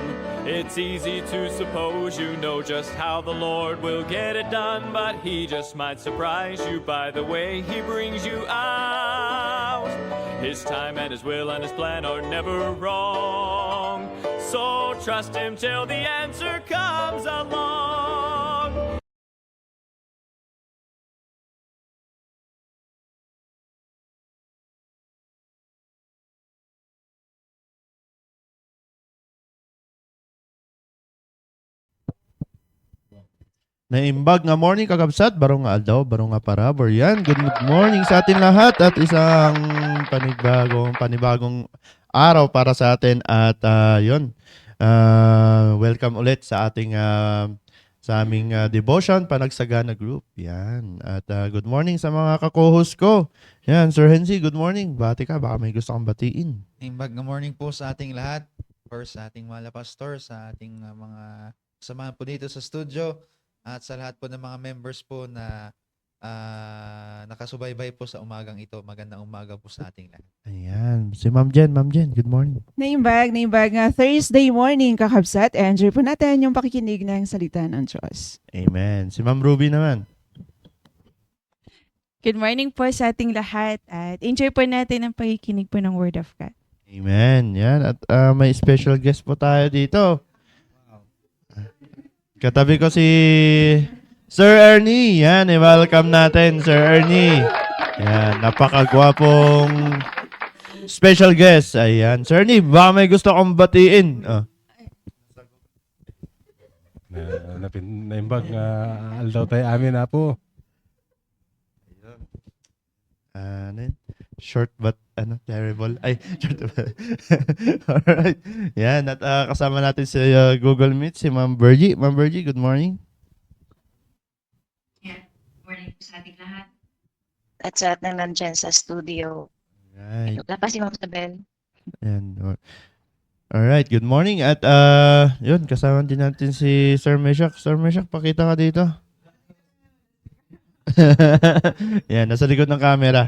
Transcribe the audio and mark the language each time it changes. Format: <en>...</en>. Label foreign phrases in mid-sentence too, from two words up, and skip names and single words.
<en>It's easy to suppose you know just how the Lord will get it done, but He just might surprise you by the way He brings you out. His time and His will and His plan are never wrong, so trust Him till the answer comes along.</en> <ilo>Naimbag nga morning kakabsat, barong nga aldaw, barong nga parabor.</ilo> <tl>Yan,</tl> <en>good morning</en> <tl>sa atin lahat at isang panibagong araw para sa atin at yun, welcome ulit sa ating sa aming devotion, Panagsagana Group. Yan, at</tl> <en>good morning</en> <tl>sa mga ka-co-host ko. Yan, Sir Hensi,</tl> <en>good morning.</en> <tl>Bati ka, baka may gusto kang batiin.</tl> <ilo>Imbag na</ilo> <tl>morning po sa ating lahat, or sa ating mga pastor, sa ating mga samahan po dito sa studio, at sa lahat po ng mga members po na nakasubaybay po sa umagang ito. Magandang umaga po sa ating lahat. Ayan, si Ma'am Jen,</tl> <en>good morning.</en> <ilo>Naimbag nga</ilo> <en>Thursday morning</en> <ilo>kakabsat.</ilo> <tl>Enjoy po natin yung pakikinig ng salita ng Diyos. Amen. Si Ma'am Ruby naman.</tl> <en>Good morning</en> <tl>po sa ating lahat at enjoy po natin ang pakikinig po ng</tl> <en>Word of God.</en> <tl>Amen. Yan. At may special guest po tayo dito. Katabi ko si Sir Ernie. Yan, i-welcome natin, Sir Ernie. Yan, napakagwapong</tl> <en>special guest.</en> <tl>Ayan. Sir Ernie, baka may gusto kong batiin.</tl> <ilo>Naimbag nga aldaw tayo amin na po.</ilo> <tl>Ano yun?</tl> <en>Short but terrible. Ay, short but. Alright.</en> <tl>Yan, at kasama natin si Google Meet, si Ma'am Bergie. Ma'am Bergie,</tl> <en>good morning. Good morning</en> <tl>po sa ating lahat. At sa lahat ng nandyan sa studio. Right. Wala pa si Ma'am Isabel.</tl> <en>Yan. Alright, good morning.</en> <tl>At yun, kasama din natin si Sir Meshach. Sir Meshach, pakita ka dito. Yan, nasa likod ng camera.</tl>